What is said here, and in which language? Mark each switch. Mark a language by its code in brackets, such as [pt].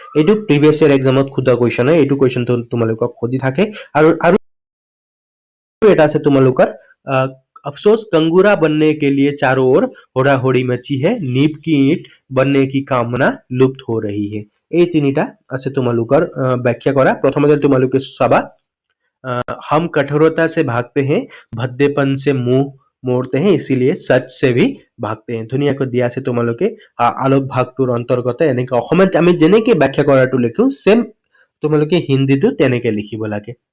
[as] এইটো previous year এক্সামত খুদা question হয়, এইটো কুৱেশ্যনটো তোমালোকক সুধি থাকে। আৰু এটা আছে তোমালোকৰ [hi] अफसोस कंगूरा बनने के लिए चारों ओर होड़ा होड़ी मची है, नींव की ईंट बनने की कामना लुप्त हो रही है। [as] এই তিনিটা আছে তোমালোকৰ ব্যাখ্যা কৰা। প্ৰথমতে তোমালোকে চাবা, [hi] हम कठोरता से भागते हैं, भद्देपन से मुंह मोड़ते हैं, इसीलिए सच से भी भागते हैं। [as] ধুনীয়াকৈ দিয়া আছে তোমালোকে আলোক ভাগটোৰ অন্তৰ্গত এনেকৈ অসমত আমি যেনেকৈ ব্যাখ্যা কৰাটো লিখো, সেম তোমালোকে হিন্দীটো তেনেকৈ লিখিব লাগে।